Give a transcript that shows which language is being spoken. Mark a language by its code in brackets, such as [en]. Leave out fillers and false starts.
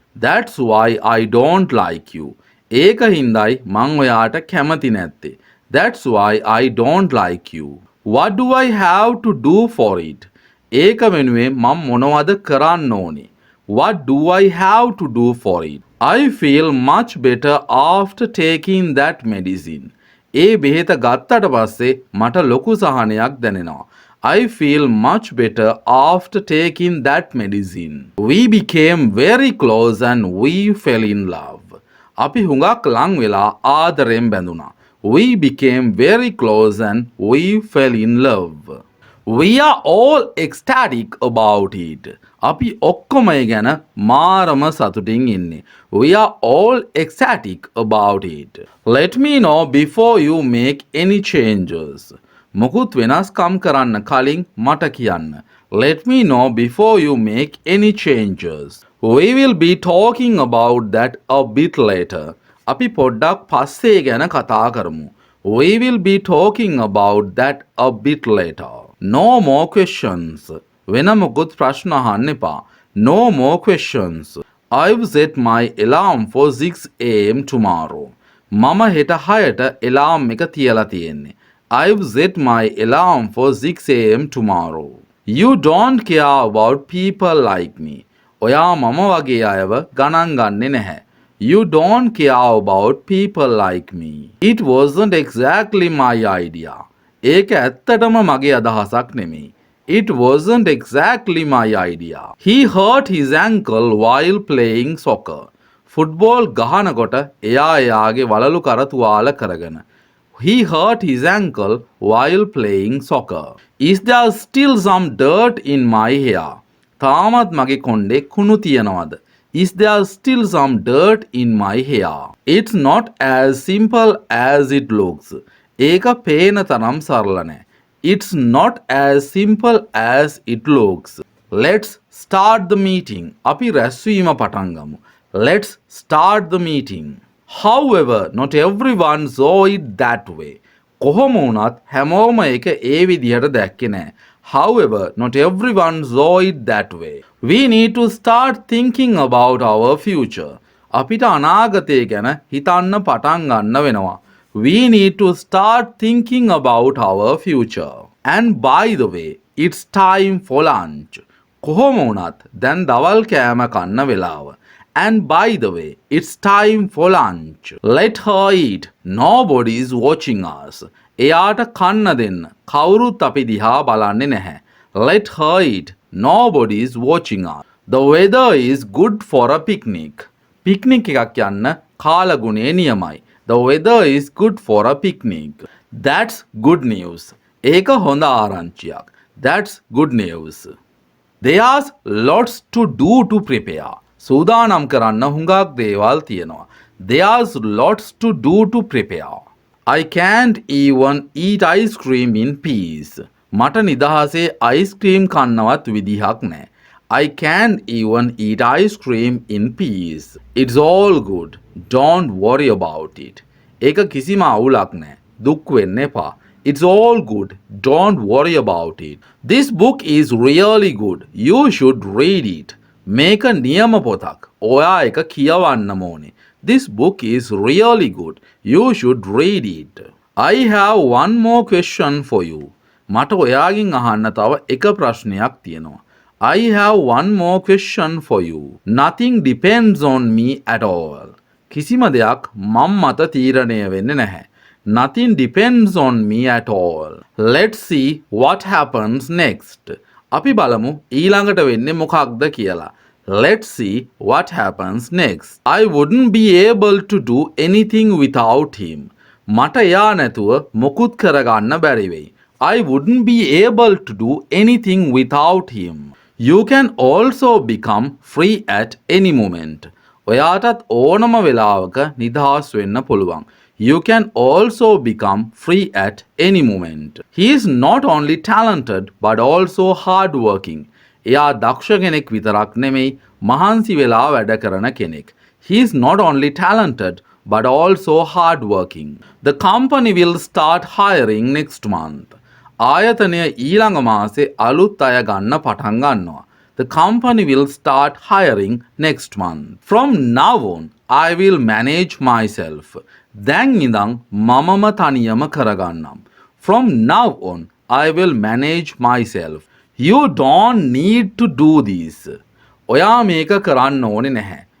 [en] That's why I don't like you. [si] ඒක හින්දායි මං ඔයාට කැමති නැත්තේ. [en] That's why I don't like you. What do I have to do for it? [si] ඒක වෙනුවෙන් මම මොනවද කරන්න ඕනේ? [en] What do I have to do for it? I feel much better after taking that medicine. [si] ඒ බෙහෙත ගත්තට පස්සේ මට ලොකු සහනයක් දැනෙනවා. [en] I feel much better after taking that medicine. We became very close and we fell in love. [si] අපි හුඟක් ලං වෙලා ආදරෙන් බැඳුණා. [en] We became very close and we fell in love. We are all ecstatic about it. [si] අපි ඔක්කොම ඒ ගැන මාරම සතුටින් ඉන්නේ. [en] We are all ecstatic about it. Let me know before you make any changes. [si] මොකුත් වෙනස්කම් කරන්න කලින් මට කියන්න. [en] Let me know before you make any changes. We will be talking about that a bit later. [si] අපි පොඩ්ඩක් පස්සේ ගැන කතා කරමු. [en] We will be talking about that a bit later. No more questions. [si] වෙන මොකුත් ප්‍රශ්න අහන්න එපා. [en] No more questions. I've set my alarm for 6 a.m. tomorrow. [si] මම හෙට 6ට alarm එක තියලා තියෙන්නේ. [en] I've set my alarm for 6 a.m. tomorrow. You don't care about people like me. [si] ඔයා මම වගේ අයව ගණන් ගන්නේ නැහැ. [en] You don't care about people like me. It wasn't exactly my idea. [si] ඒක ඇත්තටම මගේ අදහසක් නෙමෙයි. [en] It wasn't exactly my idea. He hurt his ankle while playing soccer. [si] Football ගහනකොට එයා එයාගේ වලලු කර තුවාල කරගෙන. [en] He hurt his ankle while playing soccer. Is there still some dirt in my hair? [si] තාමත් මගේ කොණ්ඩේ කුණු තියනවද? [en] Is there still some dirt in my hair? It's not as simple as it looks. [si] ඒක පේන තරම් සරල නෑ. [en] It's not as simple as it looks. Let's start the meeting. [si] අපි රැස්වීම පටන් ගමු. [en] Let's start the meeting. However, not everyone saw it that way. [si] කොහොම වුණත් හැමෝම ඒක ඒ විදිහට දැක්කේ නෑ. [en] However, not everyone saw it that way. We need to start thinking about our future. [si] අපිට අනාගතය ගැන හිතන්න පටන් ගන්න වෙනවා. [en] We need to start thinking about our future. And by the way, it's time for lunch. [si] කොහොම වුණත් දැන් දවල් කෑම කන්න වෙලාව. [en] And by the way, it's time for lunch. Let her eat. Nobody is watching us. [si] එයාට කන්න දෙන්න. කවුරුත් අපි දිහා බලන්නේ නැහැ. [en] Let her eat. Nobody is watching us. The weather is good for a picnic. [si] Picnic එකක් යන්න කාලගුණේ නියමයි. [en] The weather is good for a picnic. That's good news. [si] ඒක හොඳ ආරංචියක්. [en] That's good news. There's lots to do to prepare. [si] සූදානම් කරන්න හුඟක් දේවල් තියෙනවා. [en] There's lots to do to prepare. I can't even eat ice cream in peace. [si] මට නිදහසේ ice cream කන්නවත් විදිහක් නැහැ. [en] I can't even eat ice cream in peace. It's all good. Don't worry about it. [si] ඒක කිසිම අවුලක් නැහැ. දුක් වෙන්න එපා. [en] It's all good. Don't worry about it. This book is really good. You should read it. [si] මේක නියම පොතක්. ඔයා එක කියවන්නම ඕනේ. [en] This book is really good. You should read it. I have one more question for you. [si] මට ඔයාගෙන් අහන්න තව එක ප්‍රශ්නයක් තියෙනවා. [en] I have one more question for you. Nothing depends on me at all. [si] කිසිම දෙයක් මම මත තීරණය වෙන්නේ නැහැ. [en] Nothing depends on me at all. Let's see what happens next. [si] අපි බලමු ඊළඟට වෙන්නේ මොකක්ද කියලා. [en] Let's see what happens next. I wouldn't be able to do anything without him. [si] මට එයා නැතුව මොකුත් කරගන්න බැරි වෙයි. [en] I wouldn't be able to do anything without him. You can also become free at any moment. [si] ඔයාටත් ඕනම වෙලාවක නිදහස් වෙන්න පුළුවන්. [en] You can also become free at any moment. He is not only talented but also hardworking. [si] එයා දක්ෂ කෙනෙක් විතරක් නෙමෙයි මහන්සි වෙලා වැඩ කරන කෙනෙක්. [en] He is not only talented but also hardworking. The company will start hiring next month. [si] ආයතනය ඊළඟ මාසේ අලුත් අය ගන්න පටන් ගන්නවා. [en] The company will start hiring next month. From now on, I will manage myself. [si] දැන් ඉඳන් මමම තනියම කරගන්නම්. [en] From now on, I will manage myself. You don't need to do this. [si] ඔයා මේක කරන්න ඕනේ නැහැ.